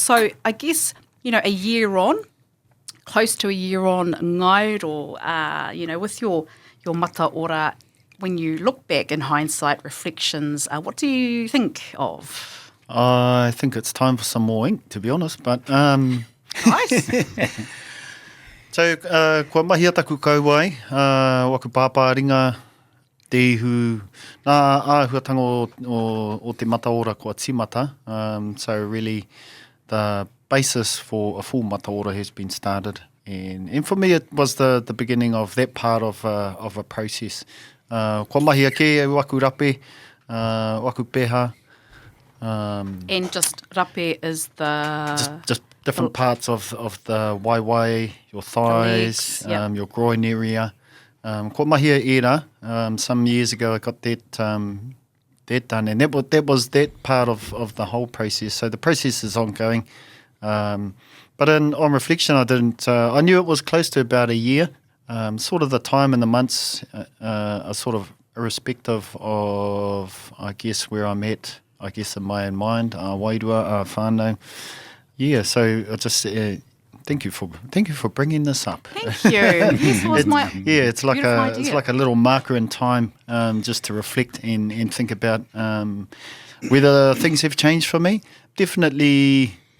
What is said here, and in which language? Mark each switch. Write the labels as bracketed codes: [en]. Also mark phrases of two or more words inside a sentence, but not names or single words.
[en] So I guess, a year on, close to a year on, Ngairo, with your Mataora, when you look back in hindsight, reflections, what do you think of? I think it's time for some more ink, to be honest, but... Nice. So, [mi] kua mahia taku kauai, waku pāpā ringa, te ihu, nā āhuatanga o te Mataora kua timata. [en] So really, the basis for a full Mataora has been started. And for me, it was the beginning of that part of a process. [mi] Kua mahi ake, waku rape, waku peha. [en] And just rape is the... Just different parts of the waiwai, your thighs, legs, your groin area. [mi] Kua mahi era, [en] some years ago I got that done, and that was that part of the whole process. So the process is ongoing. But on reflection, I knew it was close to about a year. Sort of the time and the months are sort of irrespective of, I guess, where I'm at, I guess, in my own mind, [mi] wairua, whānau. [en] Yeah, so I just thank you for bringing this up. Thank you. This was it's like a little marker in time, just to reflect and think about whether things have changed for me. Definitely.